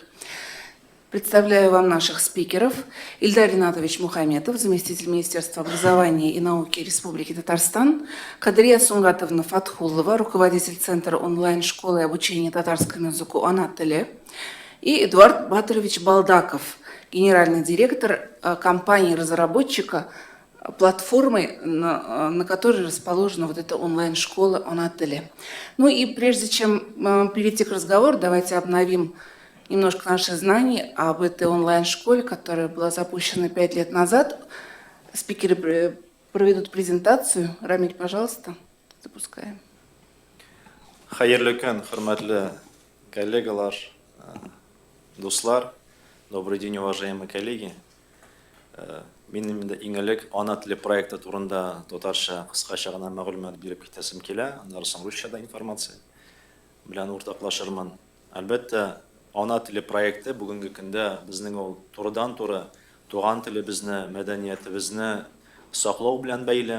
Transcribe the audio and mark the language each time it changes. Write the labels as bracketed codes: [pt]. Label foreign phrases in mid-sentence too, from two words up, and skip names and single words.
[ru] Представляю вам наших спикеров. Ильдар Ринатович Мухаметов, заместитель Министерства образования и науки Республики Татарстан, Кадрия Сунгатовна Фатхулова, руководитель Центра онлайн-школы обучения татарскому языку «Она теле», и Эдуард Батырович Балдаков, генеральный директор компании-разработчика платформы, на которой расположена вот эта онлайн-школа «Она теле». Ну и прежде чем перейти к разговору, давайте обновим немножко наши знания об этой онлайн-школе, которая была запущена 5 лет назад. Спикеры проведут презентацию. Рамиль, пожалуйста, запускаем. [tt] Хайырлы күн, хөрмәтле коллегалар, дуслар. [ru] Добрый день, уважаемые коллеги. [tt] Минем инде иң элек ана теле проекты турында татарча кыскача гына мәгълүмат биреп китәсем килә, аннан соң русчада информация белән уртаклашырмын. Әлбәттә, ана теле проекты бүгенге көндә безнең ул турыдан-туры туган телебезне, мәдәниятебезне саклау белән бәйле.